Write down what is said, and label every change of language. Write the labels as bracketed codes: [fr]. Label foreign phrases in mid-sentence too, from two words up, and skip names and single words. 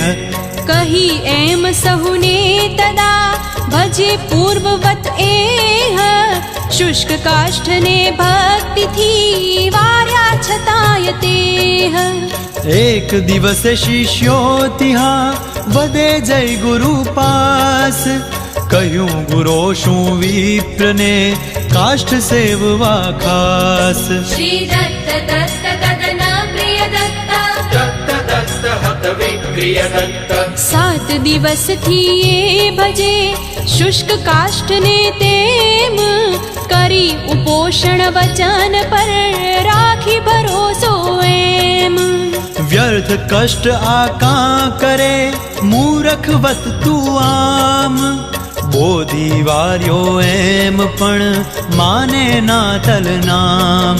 [gu] કહી એમ સહુને તદા ભજે પૂર્વવત એહ શુષ્ક કાષ્ઠને ભક્તિથી વાર્યા છતાંય તેહ એક દિવસે શિષ્યો ત્યાં વદે જય ગુરુ પાસ કહ્યું ગુરો શું વિપ્રને કાષ્ઠ સેવવા ખાસ [sa] श्री दत्त दत्त ददन प्रिय दत्त दत्त दत्त हत विक्रिय दत्त [gu] 7 દિવસથી એ ભજે શુષ્ક કાષ્ઠને તેમ કરી ઉપોષણ વચન પર રાખી ભરોસો એમ વ્યર્થ કષ્ટ આ કાં કરે મૂરખવત તું આમ બોધી વાર્યો એમ પણ માને ના તલ નામ